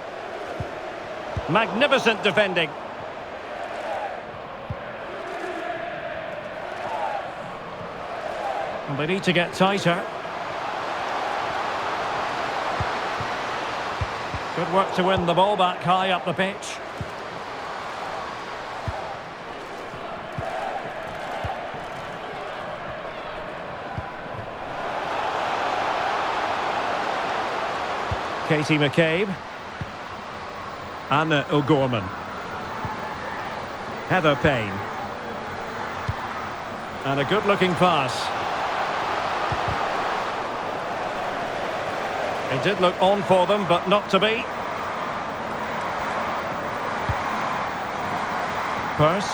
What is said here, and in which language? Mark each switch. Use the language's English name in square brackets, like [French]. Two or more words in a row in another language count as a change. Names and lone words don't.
[English] Magnificent defending. And they need to get tighter. Good work to win the ball back high up the pitch. Katie McCabe. Anna O'Gorman. Heather Payne. And a good-looking pass. It did look on for them, but not to be. Purse.